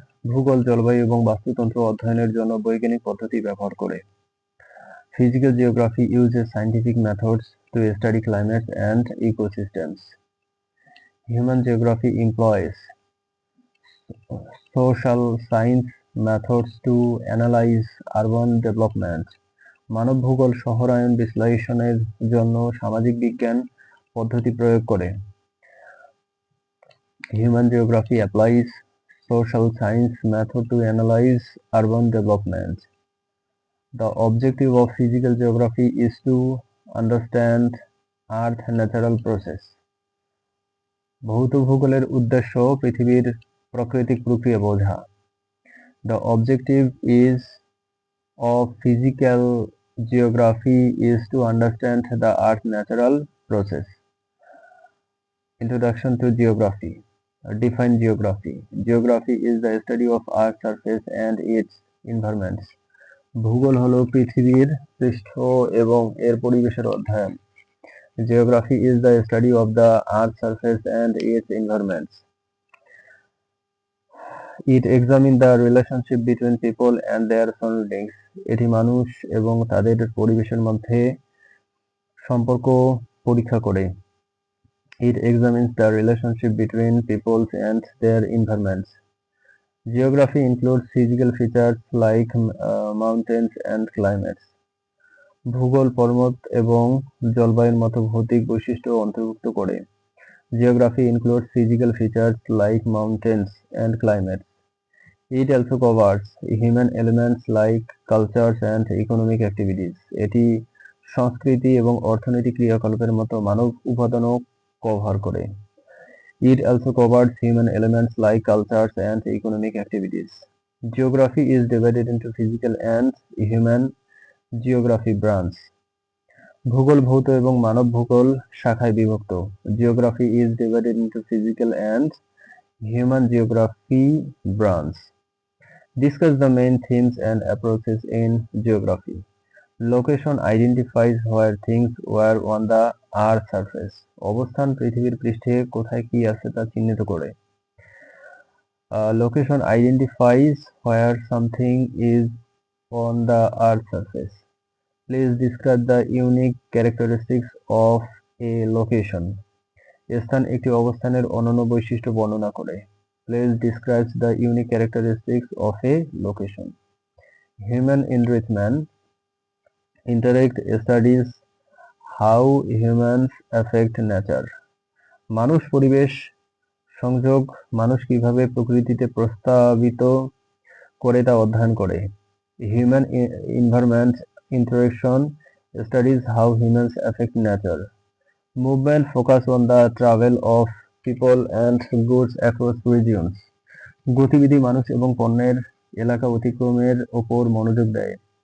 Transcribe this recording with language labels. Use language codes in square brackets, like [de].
[bn] ভূগোল জলবায়ু এবং বাস্তুতন্ত্র অধ্যয়নের জন্য বৈজ্ঞানিক পদ্ধতি ব্যবহার করে। [en] Physical geography uses scientific methods to study climates and ecosystems. Human geography employs social science methods to analyze urban development. [bn] মানব ভূগোল শহরায়ন বিশ্লেষণের জন্য সামাজিক বিজ্ঞান পদ্ধতি প্রয়োগ করে। [en] Human geography applies social science method to analyze urban development. The objective of physical geography is to understand Earth's natural process. [bn] ভৌত ভূগোলের উদ্দেশ্য পৃথিবীর প্রাকৃতিক প্রক্রিয়া বোঝা। [en] The objective of physical geography is to understand the Earth's natural process. Introduction to geography. Define geography. Geography is the study of Earth's surface and its environments. [bn] ভূগোল হলো পৃথিবীর পৃষ্ঠ এবং এর পরিবেশের অধ্যয়ন। [en] Geography is the study of the Earth's surface and its environments. It examines the relationship between people and their surroundings. [bn] এটি মানুষ এবং তাদের পরিবেশের মধ্যে সম্পর্ক পরীক্ষা করে। [en] It examines the relationship between peoples and their environments. Geography includes physical features like mountains and climates. [bn] ভূগোল পর্বত এবং জলবায়ুর মতো ভৌতিক বৈশিষ্ট্য অন্তর্ভুক্ত করে। [en] Geography includes physical features like mountains and climates. It also covers human elements like cultures and economic activities. [bn] এটি সংস্কৃতি এবং অর্থনৈতিক ক্রিয়াকলাপের মতো মানব উপাদানও কভার করে। [en] It also covers human elements like cultures and economic activities. Geography is divided into physical and human geography branch. [bn] ভূগোল ভৌত এবং মানব ভূগোল শাখায় বিভক্ত। [en] Geography is divided into physical and human geography branch. Discuss the main themes and approaches in geography. Location identifies where things were on the Earth's surface. [bn] অবস্থান পৃথিবীর পৃষ্ঠে কোথায় কি আছে তা চিহ্নিত করে। [en] Location identifies where something is on the Earth's surface. Please describe the unique characteristics of a location. [bn] স্থান একটি অবস্থানের অনন্য বৈশিষ্ট্য বর্ণনা করে। [en] Please describes the unique characteristics of a location. Human enrichment. Interact studies how humans affect nature. [bn] মানুষ পরিবেশ সংযোগ মানুষ কিভাবে প্রকৃতিতে প্রস্তাবিত করে তা অধ্যয়ন করে। [en] Human environment interaction studies how humans affect nature. Movement focus on the travel of people and goods across regions. [bn] গতিবিধি মানুষ এবং পণ্যের এলাকা অতিক্রমের ওপর মনোযোগ দেয়।